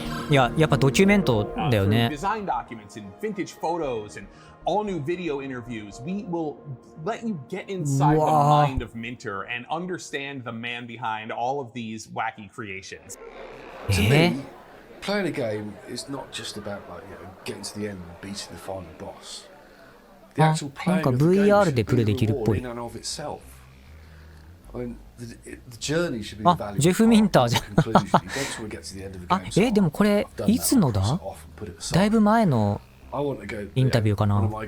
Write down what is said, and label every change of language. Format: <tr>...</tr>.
<ja>いや、やっぱドキュメントだよね。</ja> <en>Design documents and vintage photos and all new video interviews. We will let you get inside the mind of Minter and understand the man behind all of these wacky creations. To me, playing a game is not just about like getting to the end and beating the final boss. The actual playing of the game should be a reward in and of itself. I mean, the journey should be the value.</en> <ja>ジェフ・ミンターじゃん。</ja> <en>You don't just want to get to the end of the game.</en> <ja>でもこれいつのだ？だいぶ前のインタビューかな。</ja>